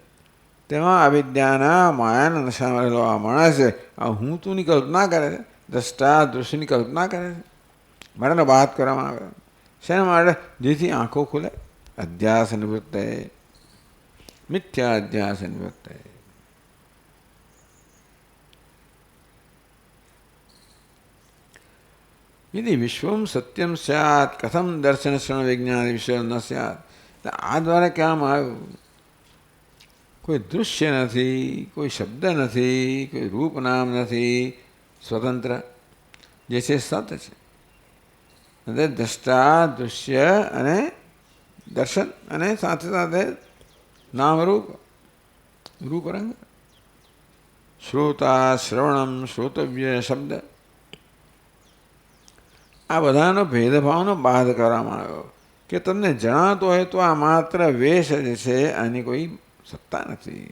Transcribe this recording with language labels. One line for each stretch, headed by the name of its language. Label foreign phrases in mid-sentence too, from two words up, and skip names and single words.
Gujarati: તેમાં અવિદ્યાના માયાના નશામાં રહેલો આ માણસ આ હું તુંની કલ્પના કરે છે, દ્રષ્ટા દૃશ્યની કલ્પના કરે છે. મારાને વાત કરવામાં આવે. શેના માટે? જેથી આંખો ખુલે.
Sanskrit: અધ્યાસ નિવૃત્તે, મિથ્યા અધ્યાસ નિવૃત્તે. यदि विश्वम सत्यम स्यात् कथम दर्शन श्रवण विज्ञान विषय न स्यात्.
Gujarati: આ દ્વારા કહેવામાં આવ્યું કોઈ દૃશ્ય નથી, કોઈ શબ્દ નથી, કોઈ રૂપ નામ નથી, સ્વતંત્ર જે છે સત છે. એટલે દ્રષ્ટા દૃશ્ય અને દર્શન અને સાથે સાથે નામરૂપ રૂપરંગ, શ્રોતા શ્રવણમ શ્રોતવ્ય શબ્દ, આ બધાનો ભેદભાવનો બાદ કરવામાં આવ્યો કે તમને જણાતો હોય તો આ માત્ર વેશ જ છે, આની કોઈ સત્તા નથી.